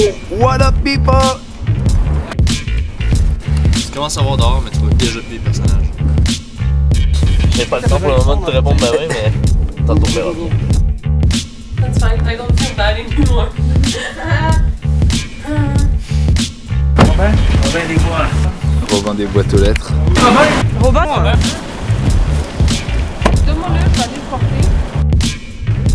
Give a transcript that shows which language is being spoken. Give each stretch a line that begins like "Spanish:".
English: What up, people?
French: Tu commences à voir dehors, mais tu vois déjà plus les personnages. J'ai pas le temps pour le moment de te répondre bah oui, mais tantôt on verra.
English: That's fine, I don't feel bad anymore.
French: Robin des quoi? Robin des boîtes aux lettres. Robin? Demande-le, je vais aller le porter.